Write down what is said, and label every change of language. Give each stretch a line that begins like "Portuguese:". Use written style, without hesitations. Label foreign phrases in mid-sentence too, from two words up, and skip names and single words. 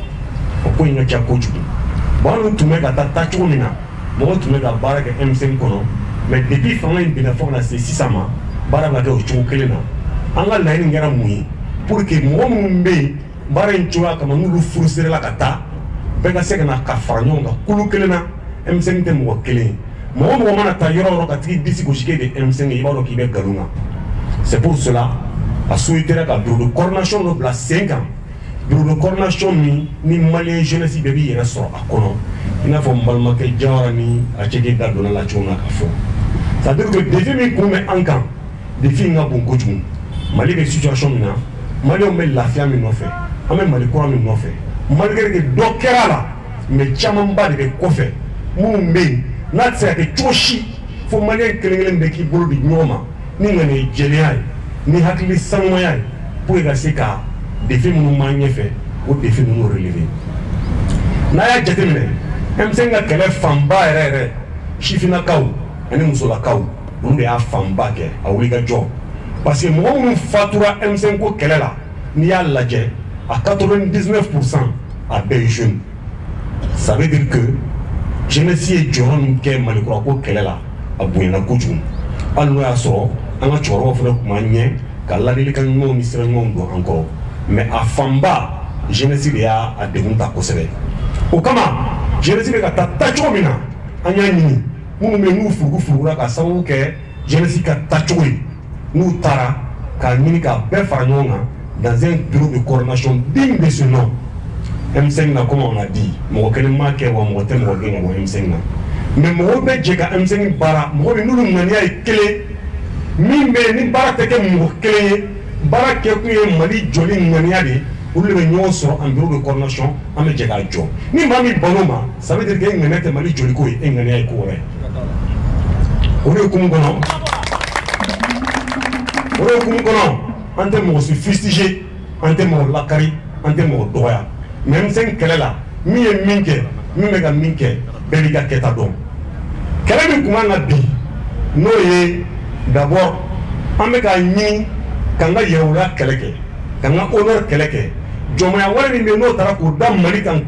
Bambara: bon an tun bɛ ka taa cogo min na mɔgɔw tun bɛ ka baara kɛ M5 kɔnɔ
French: mais depuis
Bambara: fanga in binna fo ka na se sisan ma baara bɛ ka kɛ o cogo kelen na an ka laɲini kɛra mun ye
French: pour que
Bambara: mɔgɔ minnu bɛ yen baara in cogoya kama n'olu furuserela ka taa bɛɛ ka se ka na ka fara ɲɔgɔn kan kulu kelen na M5 tɛ mɔgɔ kelen ye mɔgɔ mɔgɔ mana taa yɔrɔ yɔrɔ ka tigi disi gosi k'e de M5 ye i b'a dɔn k'i bɛ nkalon kan c'est
French: pour cela a souhaité
Bambara: ka
French: bureau de coordination
Bambara: dɔ bila sen kan
French: bureau de coordination
Bambara: min ni maliyɛn jeunesse bɛɛ b'i yɛrɛ sɔrɔ a kɔnɔ i n'a fɔ n balimakɛ Jawara ni Aceke da donna la cogo min na ka fɔ
French: c'est à dire que
Bambara: défi min kun bɛ an kan défi in ka bon kojugu Mali bɛ situation min na maliyɛnw bɛ lafiya min nɔfɛ an bɛ Mali kura min nɔfɛ
French: malgré que
Bambara: dɔ kɛra la mais camanba de bɛ kɔfɛ minnu bɛ yen n'a tɛ se ka kɛ cogo si fo maliyɛn kelen-kelen bɛɛ k'i bolo di ɲɔgɔn ma ni ŋaniya ye jɛlenya ye ni hakili sanumanya ye
French: pour que
Bambara: ka se ka défi minnu b'an ɲɛfɛ o défi ninnu relever n'a y'a jateminɛ M5 ka kɛlɛ fanba yɛrɛ sifinnakaw ani musolakaw olu de y'a fanba kɛ a wulikajɔ
French: parce que
Bambara: mɔgɔ minnu fatura M5 ko kɛlɛ la n'i y'a lajɛ à 99% a bɛɛ ye jeune
French: ça veut dire que jeunesse
Bambara: ye jɔyɔrɔ min kɛ malikura ko kɛlɛ la a bonyana kojugu hali n'o y'a sɔrɔ an ka cɛkɔrɔbaw fana tun b'an ɲɛ ka ladilikan ɲumanw ni sira ɲumanw don an kɔrɔ mais a fanba jeunesse de y'a degun ta kosɛbɛ o kama jeunesse bɛ ka taa cogo min na an y'a ɲini minnu bɛ yen n'u furugufurugura ka sababu kɛ jeunesse ka taacogo ye n'u taara k'a ɲini ka bɛɛ fara ɲɔgɔn kan
French: dans un bureau de coordination digne de ce nom
Bambara: M5 na
French: comme on a dit
Bambara: mɔgɔ kelen m'a kɛ wa mɔgɔ tɛ mɔgɔ gɛn ka bɔ M5 na mais mɔgɔw bɛ jɛ ka M5 baara mɔgɔ min n'olu ŋaniya ye kelen min bɛ yen ni baara tɛ kɛ mɔgɔ kelen ye baara kɛkun ye Mali jɔli ŋaniya de ye olu de bɛ ɲɔgɔn sɔrɔ
French: en bureau de coordination
Bambara: an bɛ jɛ k'a jɔ ni maa min ban'o ma
French: ça veut dire que
Bambara: e ŋaniya tɛ Mali jɔli ko ye e ŋaniya ye ko wɛrɛ o de hukumu kɔnɔ an tɛ mɔgɔ si fustiger an tɛ mɔgɔ lakari an tɛ mɔgɔ dɔgɔya mais M5 kɛlɛ la min ye min kɛ min bɛ ka min kɛ bɛɛ b'i ka kɛta dɔn kɛlɛ min kun kan ka bi n'o ye d'abord an bɛ k'a ɲini k'an ka yɛrɛwoloya kɛlɛ kɛ k'an ka honneur kɛlɛ kɛ jɔnmaya wale min bɛ n'o taara k'o da Mali kan